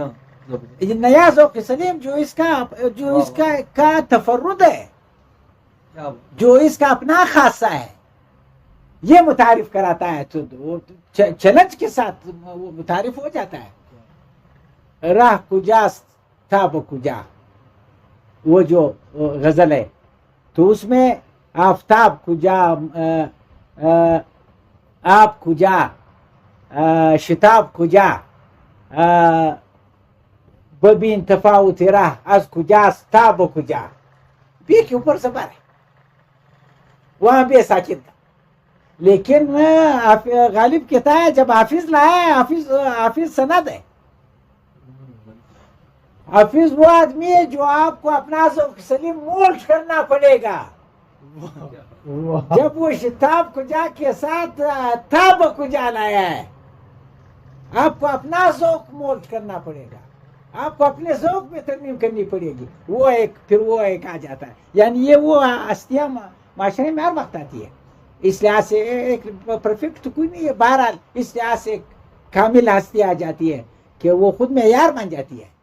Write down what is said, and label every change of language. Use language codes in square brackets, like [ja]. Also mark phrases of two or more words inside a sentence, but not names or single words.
[ur] یہ نیا ذوق سلیم جو اس کا تفرد ہے, جو اس کا اپنا خاصہ ہے, یہ متعارف کراتا ہے. تو وہ چلنج کے ساتھ وہ متعارف ہو جاتا ہے. [fa] راہ کجاست تاب کجا, [ur] وہ جو غزل ہے, تو اس میں [fa] آفتاب کجا, آپ کجا, شتاب کجا, ببین تفاوت راہ از کجاست تاب کجا. [ur] بے کے اوپر زبر ہے, وہاں بے ساکن تھا. لیکن غالب کہتا ہے جب حافظ لائے, حافظ سند ہے. حافظ وہ آدمی ہے جو آپ کو اپنا ذوق سلیم مولڈ کرنا پڑے گا. جب وہ [fa] شتاب کجا [ur] کے ساتھ [fa] تاب کجا [ur] لایا ہے, آپ کو اپنا ذوق مولڈ کرنا پڑے گا, آپ کو اپنے ذوق میں ترمیم کرنی پڑے گی. وہ ایک آ جاتا ہے. یعنی یہ وہ ہستیاں معاشرے میں ہر وقت آتی ہے. اس لحاظ سے ایک پرفیکٹ تو کوئی نہیں ہے, بہرحال اس لحاظ سے کامل ہستی آ جاتی ہے کہ وہ خود معیار بن جاتی ہے.